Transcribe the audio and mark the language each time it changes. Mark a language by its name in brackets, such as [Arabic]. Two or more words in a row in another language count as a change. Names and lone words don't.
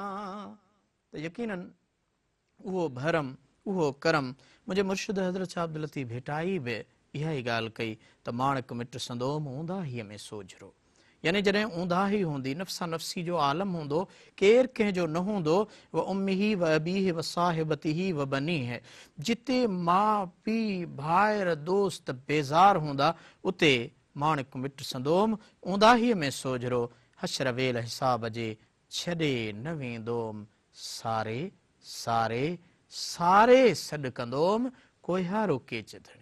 [Sindhi] त यकीनन उहो भरम उहो करम मुंहिंजे मुर्शिद हज़रत शाह अब्दुल लतीफ़ भेटाई बि इहा ई ॻाल्हि कई त माणिक मिट संदोम ऊंदाहीअ में सोझरो, यानी जॾहिं ऊंदाही हूंदी नफ़्सा नफ़्सी जो आलम हूंदो केरु कंहिंजो न हूंदो [Arabic] وأمه وأبيه وصاحبته وبنيه [Sindhi] जिते माउ पीउ भाइर दोस्त बेज़ार हूंदा उते माणिक मिट संदोम ऊंदाहीअ में सोझरो हशर वेल हिसाब जे छॾे न वेंदोम सारे सारे सारे सॾु कंदोम कोहारो केच धणी।